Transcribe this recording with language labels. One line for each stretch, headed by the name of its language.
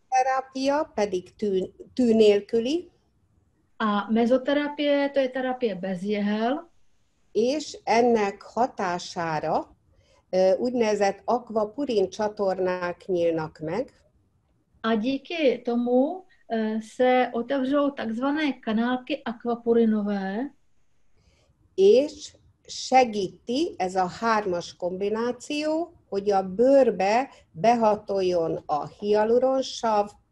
Hungarian: Terápia pedig tű nélküli.
Czech: A mezoterapie, to je terapie bez jehel.
Hungarian: és ennek hatására úgynevezett akvapurin csatornák nyílnak meg,
Czech: a díky tomu se otevřou takzvané kanálky akvapurinové,
Hungarian: és segíti ez a hármas kombináció, hogy a bőrbe behatoljon a hialuronsav,